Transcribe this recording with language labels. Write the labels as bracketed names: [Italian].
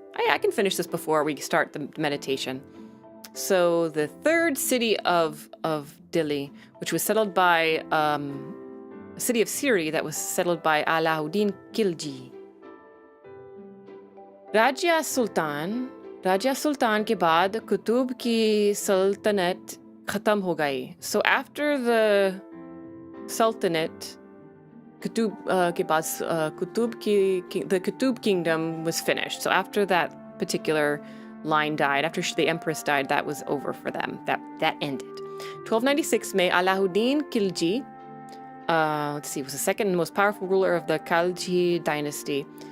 [English] I can finish this before we start the meditation. So the third city of Delhi, which was settled by city of Siri that was settled by Alauddin Khilji. [Hindi] Raja Sultan के बाद कुतुब की सल्तनत खत्म हो गई. [English] So after the Sultanate, the Qutub kingdom was finished. So after that particular line died, after the empress died, that was over for them. That ended. 1296 में Alauddin Khilji, was the second most powerful ruler of the Khalji dynasty.